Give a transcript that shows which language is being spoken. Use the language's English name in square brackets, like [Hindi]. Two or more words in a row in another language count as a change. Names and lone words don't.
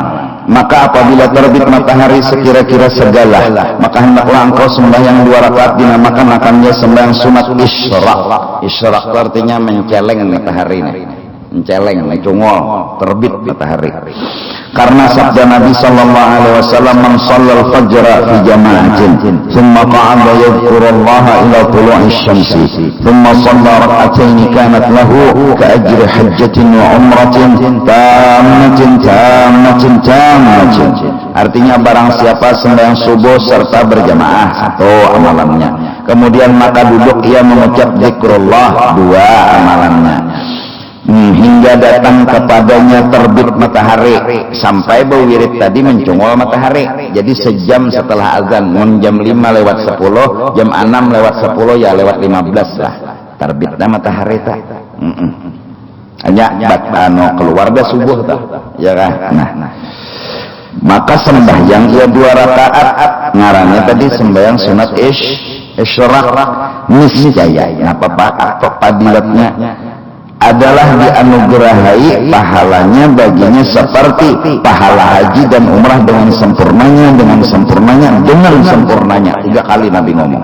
[Banjar] Maka apabila terbit matahari sekira-kira segala, maka hendaklah engkau sembahyang 2 rakaat dinamakan akannya sembahyang sunat isyraq. Isyraq itu artinya menceleng matahari ini. Menceleng, mencungol, terbit matahari. Karena sabda Nabi [Arabic] صلى الله عليه وسلم من صلى الفجر في جماعة ثم قعد يذكر الله إلى طلوع الشمس ثم صلى ركعتين كانت له كأجر حجة وعمرة تامة. [Banjar] Artinya barang siapa sembahyang subuh serta berjamaah atau amalannya kemudian maka duduk ia mengucap zikrullah 2 amalannya hingga datang kepadanya terbit matahari sampai bewirid tadi mencungol matahari. Jadi sejam setelah azan, jam 5:10, jam 6:10 ya lewat 15 lah terbitnya matahari tak. Hanya keluar dah subuh tak, ya kan? Nah, maka sembahyang ia 2 rakaat ngarannya tadi sembahyang sunat isyraq niscaya apa fadilatnya adalah dianugerahi pahalanya baginya seperti pahala haji dan umrah dengan sempurnanya 3 kali Nabi ngomong.